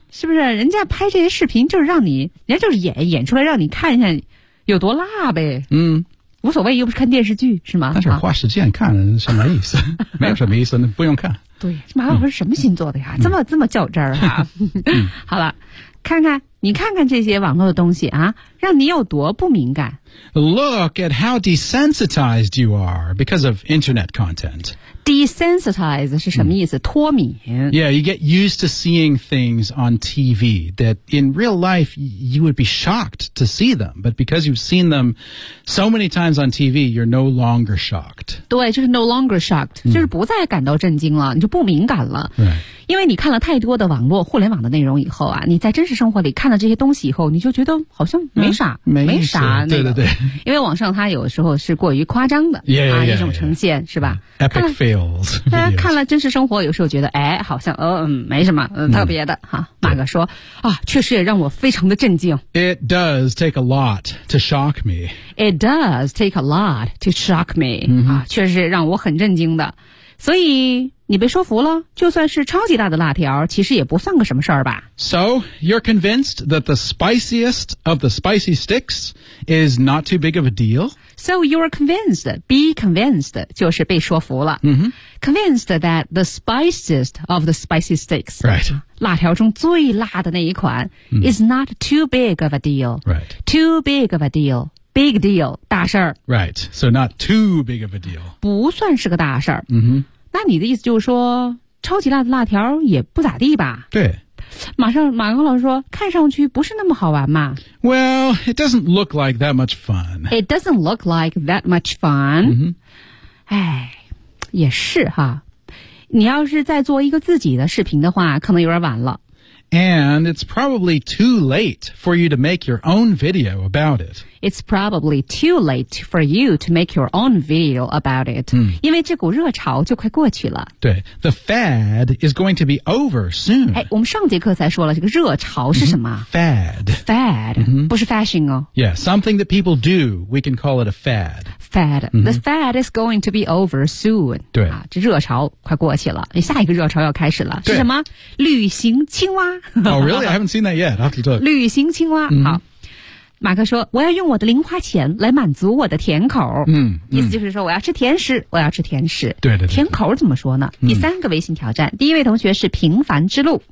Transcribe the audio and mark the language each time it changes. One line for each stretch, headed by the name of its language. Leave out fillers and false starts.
Chinese: 是不是人家拍这些视频就是让你人家就是演出来让你看一下有多辣呗。嗯。无所谓又不是看电视剧是吗，但是花时间看什么意思没有什么意思不用看。对，马老师是什么星座的呀、嗯、这么较真儿啊。好了，看看你看看这些网络的东西啊，让你有多不敏感。
English: Look at how desensitized you are because of internet content.
Chinese: Desensitize 是什么意思、嗯、脱敏。
English: Yeah, you get used to seeing things on TV that in real life you would be shocked to see them. But because you've seen them so many times on TV, you're no longer shocked.
Chinese: 对，就是
English: no longer shocked,、
Chinese: 嗯、就是不再感到震惊了，你就不敏感了。
English: Right.
Chinese: 因为你看了太多的网络互联网的内容以后啊，你在真实生活里看了这些东西以后，你就觉得好像没啥、嗯、没啥、那个、对对对。因为网上它有时候是过于夸张的
English: yeah, yeah, yeah,
Chinese: 啊一种呈现
English: yeah, yeah.
Chinese: 是吧
English: Epic fail.
Chinese: 大家看了真实生活有时候觉得哎好像没什么特别的、嗯、哈。马哥说啊确实也让我非常的震惊。
English: It does take a lot to shock me. It does take a lot to shock me.、
Chinese: 嗯、啊确实让我很震惊的。所以你被说服了，就算是超级大的辣条其实也不算个什么事儿吧。
English: So, you're convinced that the spiciest of the spicy sticks is not too big of a deal? So you're convinced, be convinced,
Chinese: 就是被说服了、 mm-hmm.
English: Convinced that the spiciest of the spicy steaks、 right.
Chinese: 辣条中最辣的那一款、mm-hmm.
English: is not too big of a deal、 right. Too big of a deal, big deal, 大事儿 Right, so not too big of a deal
Chinese: 不算是个大事儿、 mm-hmm. 那你的意思就是说超级辣的辣条也不咋地吧对马克老师说看上去不是那么好玩嘛
English: Well, it doesn't look like that much fun. It doesn't look like that much fun. 哎、 mm-hmm.
Chinese: 也是哈。你要是再做一个自己的视频的话可能有点晚了。
English: And it's probably too late for you to make your own video about it. It's probably too late for you to make your own video about it.、
Chinese: 嗯、因为这股热潮就快过去了。
English: 对 The fad is going to be over soon.
Chinese: 哎，我们上节课才说了这个热潮是什么、
English: mm-hmm. Fad. Fad.、 Mm-hmm.
Chinese: 不是 fashion 哦。
English: Yeah, something that people do, we can call it a fad. Fad.、 Mm-hmm. The fad is going to be over soon.
Chinese: 对、啊。这热潮快过去了。下一个热潮要开始了。是什么旅行青蛙。
English: Oh, really? I haven't seen that yet. I have to talk. 旅行青蛙、 mm-hmm.
Chinese: 好马克说我要用我的零花钱来满足我的甜口、 mm-hmm. 意思就是说我要吃甜食我要吃甜食对对对甜口怎么说呢、mm-hmm. 第三个微信挑战第一位同学是平凡之路